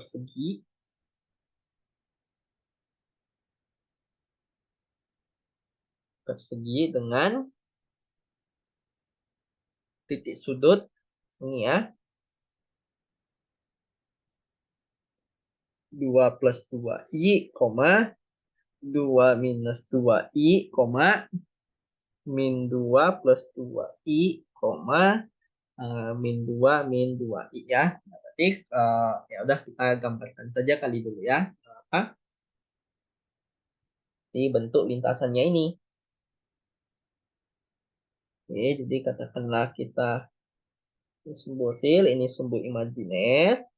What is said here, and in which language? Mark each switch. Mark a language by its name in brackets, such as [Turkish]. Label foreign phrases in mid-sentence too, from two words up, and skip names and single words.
[Indonesian] persegi dengan titik sudut ini ya 2 plus 2i, 2 minus 2i, min 2 plus 2i, min 2 min 2i ya. Nah, berarti ya udah kita gambarkan saja kali dulu ya. Apa? Di bentuk lintasannya ini. Oke, jadi katakanlah kita ini sumbu real, ini sumbu imajiner.